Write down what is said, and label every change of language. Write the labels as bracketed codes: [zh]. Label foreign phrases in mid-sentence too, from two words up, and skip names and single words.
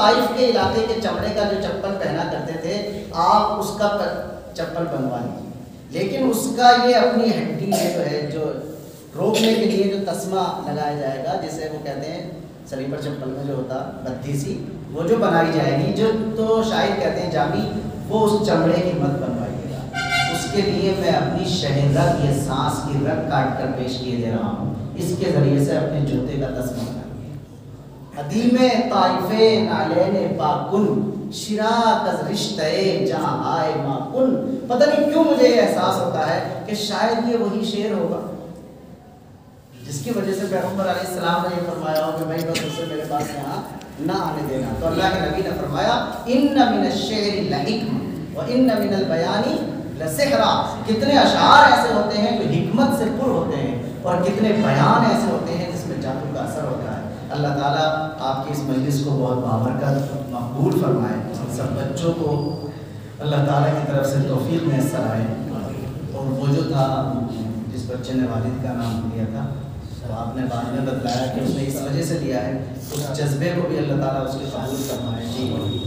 [ur] طائف کے علاقے کے چمڑے کا جو چپل پہنا کرتے تھے، آپ اس کا چپل بنوا لیجیے، لیکن اس کا یہ اپنی ہڈی جو ہے، جو روکنے کے لیے جو تسمہ لگایا جائے گا، جسے وہ کہتے ہیں سلیپر چپل میں جو ہوتا بدھی سی، وہ جو بنائی جائے گی، جو تو شاعر کہتے ہیں جامی، وہ اس چمڑے کی مت بنوائیے گا، اس کے لیے میں اپنی شہر رگ یہ سانس کی رگ کاٹ کر پیش کیے دے رہا ہوں، اس کے ذریعے سے اپنے جوتے کا تسمہ بنائیے۔ [fa] ادیم طائف نالین پاکن، شراک از رشتہ جہائے ماکن۔ [ur] پتہ نہیں کیوں مجھے یہ احساس ہوتا ہے کہ شاید یہ وہی شعر ہوگا جس کی وجہ سے پیغمبر علیہ السلام نے یہ فرمایا ہو کہ بھائی بس اسے میرے پاس یہاں نہ آنے دینا، تو اللہ کے نبی نے فرمایا [ar] ان من الشعر لحکم و ان من البیان لسحرا، [ur] کتنے اشعار ایسے ہوتے ہیں جو حکمت سے پر ہوتے ہیں اور کتنے بیان ایسے ہوتے ہیں جس میں جادو کا اثر ہوتا ہے۔ اللہ تعالیٰ آپ کی اس مجلس کو بہت بابرکت مقبول فرمائے، سب بچوں کو اللہ تعالیٰ کی طرف سے توفیق میسر آئے، اور وہ جو تھا جس بچے نے والد کا نام لیا تھا، تو آپ نے بعد میں بتلایا کہ اس نے اس وجہ سے لیا ہے، اس جذبے کو بھی اللہ تعالیٰ اس کے قبول فرمائے جی۔